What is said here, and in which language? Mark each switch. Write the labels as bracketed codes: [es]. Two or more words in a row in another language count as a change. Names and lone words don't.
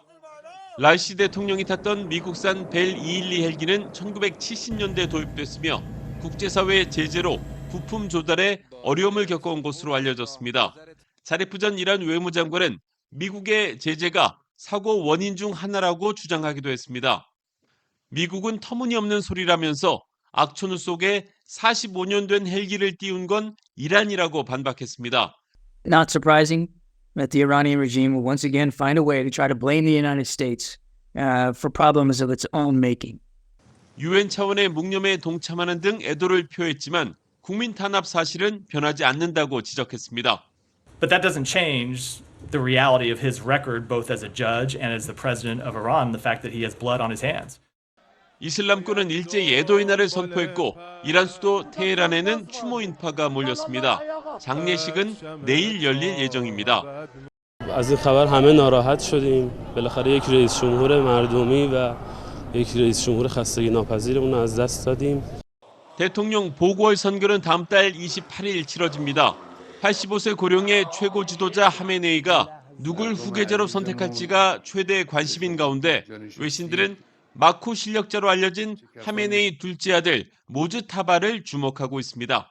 [ko] 라이시 대통령이 탔던 미국산 벨 212 헬기는 1970년대 도입됐으며 국제사회의 제재로 부품 조달에 어려움을 겪어온 것으로 알려졌습니다. 자리프 전 이란 외무장관은 미국의 제재가 사고 원인 중 하나라고 주장하기도 했습니다. 미국은 터무니없는 소리라면서 악천후 속에 45년 된 헬기를 띄운 건 이란이라고 반박했습니다. [en] Not surprising that the Iranian regime will once again find a way to try to blame the United States for problems of its own making. [ko] 유엔 차원의 묵념에 동참하는 등 애도를 표했지만 국민 탄압 사실은 변하지 않는다고 지적했습니다. [en] But that doesn't change the reality of his record both as a judge and as the president of Iran, the fact that he has blood on his hands. [ko] 이슬람권은 일제히 애도의 날을 선포했고 이란 수도 테헤란에는 추모 인파가 몰렸습니다. 장례식은 내일 열릴 예정입니다. [fa] از این خبر همه ناراحت شدیم. بالاخره یک رئیس جمهور مردمی و یک رئیس جمهور خستگی ناپذیرمون از دست دادیم. [ko] 대통령 보궐 선거는 다음 달 28일 치러집니다. 85세 고령의 최고 지도자 하메네이가 누굴 후계자로 선택할지가 최대 관심인 가운데 외신들은 마쿠 실력자로 알려진 하메네이 둘째 아들 모즈타바를 주목하고 있습니다.